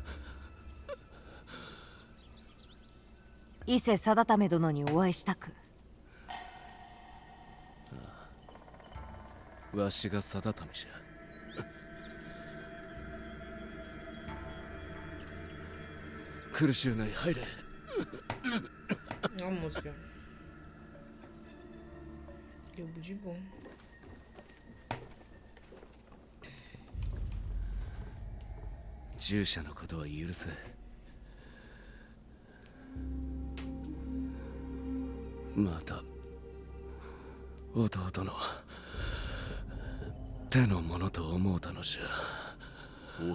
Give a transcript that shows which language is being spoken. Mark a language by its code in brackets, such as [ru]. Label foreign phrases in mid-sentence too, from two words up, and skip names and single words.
[ja] 伊勢貞為殿にお会いしたく。わしが定為じゃ。苦しゅうない、入れ。 [fr] Oh mon dieu. Il est au bout du bon. [ja] 従者のことは許せ。また弟の手のものと思うたのじゃ。